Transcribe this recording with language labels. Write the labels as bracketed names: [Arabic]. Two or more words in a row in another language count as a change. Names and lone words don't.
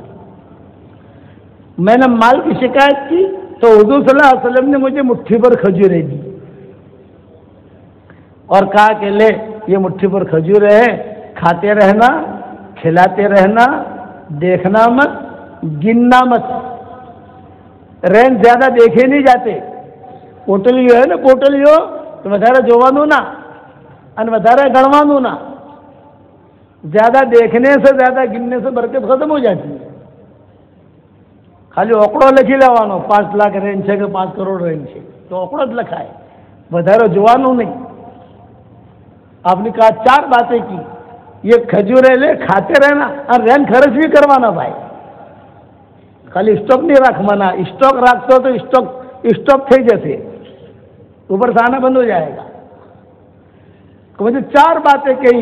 [Urdu] میں نے مال کی شکایت کی تو حضور صلی اللہ علیہ وسلم نے مجھے مٹھی پر کھجوریں دی اور کہا کہ لے یہ مٹھی پر کھجوریں ہیں، کھاتے رہنا، کھلاتے رہنا، دیکھنا مت، گننا مت. رین زیادہ دیکھے نہیں جاتے. پوٹلیو ہے نا، [Gujarati] پوٹلیو تو વધારે જોવાનું ના અને વધારે ગણવાનું ના. [Urdu] زیادہ دیکھنے سے، زیادہ گننے سے برکت ختم ہو جاتی ہے. [Gujarati] ખાલી ઓકડો લખી લેવાનો 5 લાખ રેન્જ છે કે 5 કરોડ રેન્જ છે તો ઓકડો જ લખાય, વધારે જોવાનું નહીં. [Urdu] آپ نے کہا 4 باتیں کی. یہ کھجورے لے، کھاتے رہنا اور رین خرچ بھی کروانا بھائی. خالی اسٹاک نہیں رکھوانا. اسٹاک رکھتے ہو تو اسٹاک تھے جیسے اوپر سے آنا بند ہو جائے گا. تو مجھے 4 باتیں کہی.